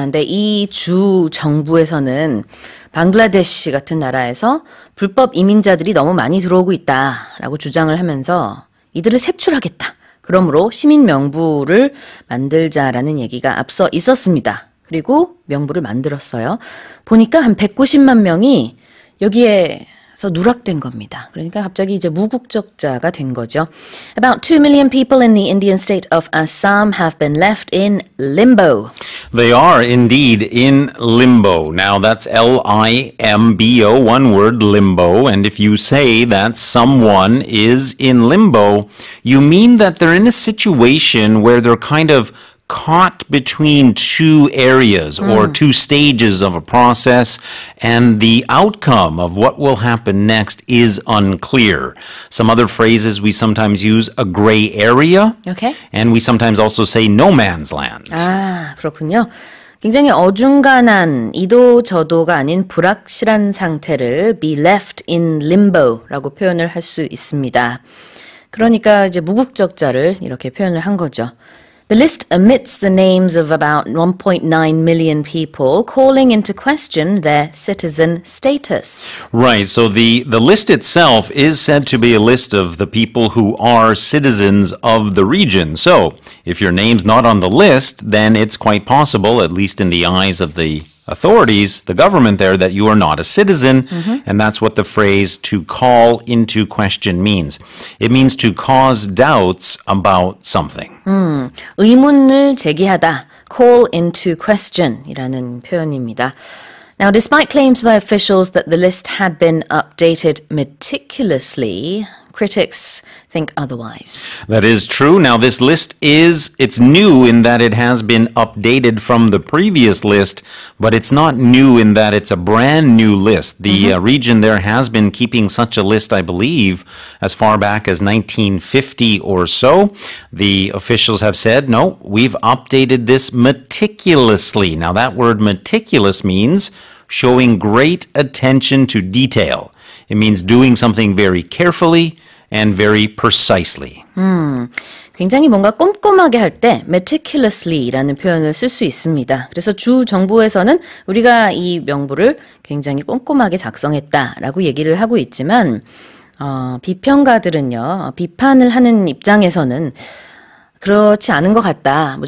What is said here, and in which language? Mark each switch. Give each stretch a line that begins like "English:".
Korean: 근데 이 주 정부에서는 방글라데시 같은 나라에서 불법 이민자들이 너무 많이 들어오고 있다라고 주장을 하면서 이들을 색출하겠다. 그러므로 시민 명부를 만들자라는 얘기가 앞서 있었습니다. 그리고 명부를 만들었어요. 보니까 한 190만 명이 여기에서 누락된 겁니다. 그러니까 갑자기 이제 무국적자가 된 거죠.
English: About 2 million people in the Indian state of Assam have been left in limbo. They are indeed in limbo. Now that's L-I-M-B-O, one word, limbo. And if you say that someone is in limbo, you mean that they're in a situation where they're kind of caught between two areas or two stages of a process, and the outcome of what will happen next is unclear. Some other phrases we sometimes use, a gray area, Okay. and we sometimes also say no man's land.
Korean: 아, 그렇군요. 굉장히 어중간한 이도저도가 아닌 불확실한 상태를
English: be left in limbo
Korean: 라고 표현을 할 수 있습니다. 그러니까 이제 무국적자를 이렇게 표현을 한 거죠.
English: The list omits the names of about 1.9 million people, calling into question their citizen status. Right, so the list itself is said to be a list of the people who are citizens of the region. So, if your name's not on the list, then it's quite possible, at least in the eyes of the authorities, the government there, that you are not a citizen, and that's what the phrase to call into question means. It means to cause doubts about something.
Korean: 의문을 제기하다,
English: call into question
Korean: 이라는 표현입니다.
English: Now, despite claims by officials that the list had been updated meticulously, critics think otherwise. That is true. Now, this list it's new in that it has been updated from the previous list, but it's not new in that it's a brand new list. The region there has been keeping such a list, I believe, as far back as 1950 or so. The officials have said, no, we've updated this meticulously. Now, that word meticulous means showing great attention to detail. It means doing something very carefully and very precisely.
Korean: 굉장히 뭔가 꼼꼼하게 할 때 meticulously라는 표현을 쓸 수 있습니다. 그래서 주 정부에서는 우리가 이 명부를 굉장히 꼼꼼하게 작성했다라고 얘기를 하고 있지만 비평가들은요, 비판을 하는 입장에서는 그렇지 않은 것 같다.